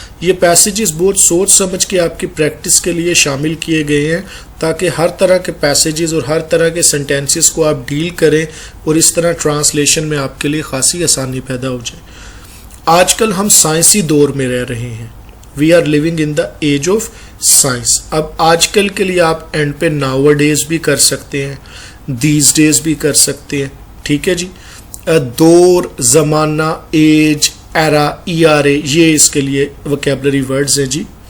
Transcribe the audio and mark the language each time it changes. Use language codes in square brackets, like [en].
[ur] یہ پیسیجز بہت سوچ سمجھ کے آپ کی پریکٹس کے لیے شامل کیے گئے ہیں تاکہ ہر طرح کے پیسیجز اور ہر طرح کے سینٹینسز کو آپ ڈیل کریں اور اس طرح ٹرانسلیشن میں آپ کے لیے خاصی آسانی پیدا ہو جائے. آج کل ہم سائنسی دور میں رہ رہے ہیں. [en] We are living in the age of science. [ur] اب آج کل کے لیے آپ اینڈ پہ ناؤ ڈیز بھی کر سکتے ہیں, دیز ڈیز بھی کر سکتے ہیں. ٹھیک ہے جی. دور, زمانہ, ایج, ایرا, ERA, یہ اس کے لیے وکیبلری ورڈز ہیں جی.